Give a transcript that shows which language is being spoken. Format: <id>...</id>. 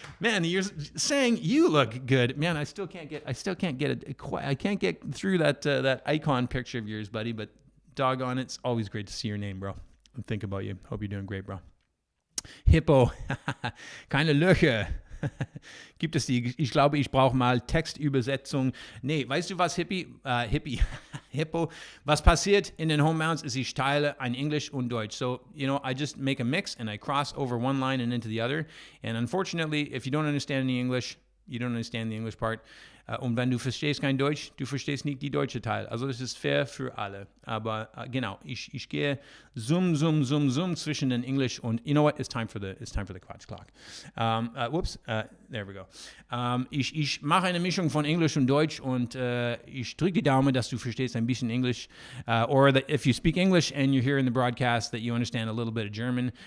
<en>Man, you're saying you look good. Man, I still can't get it. I can't get through that icon picture of yours, buddy, but doggone it, it's always great to see your name, bro. And think about you. Hope you're doing great, bro.</en> <de>Hippo. Keine Löcher. Gibt es die? Ich glaube, ich brauche mal Textübersetzung. Nee, weißt du was, Hippo? Was passiert in den Homebounds ist, ich teile ein Englisch und Deutsch.</de> <en>So, I just make a mix and I cross over one line and into the other. And unfortunately, if you don't understand any English, you don't understand the English part.</en> <de>Und wenn du verstehst kein Deutsch, du verstehst nicht die deutsche Teil. Also das ist fair für alle. Aber genau, ich gehe zoom zwischen den Englisch und</de> <en>you know what? It's time for the Quatsch Clock. There we go.</en> <de>Ich mache eine Mischung von Englisch und Deutsch und ich drücke die Daumen, dass du verstehst ein bisschen Englisch.</de> <en>Or that if you speak English and you're here in the broadcast, that you understand a little bit of German.</en>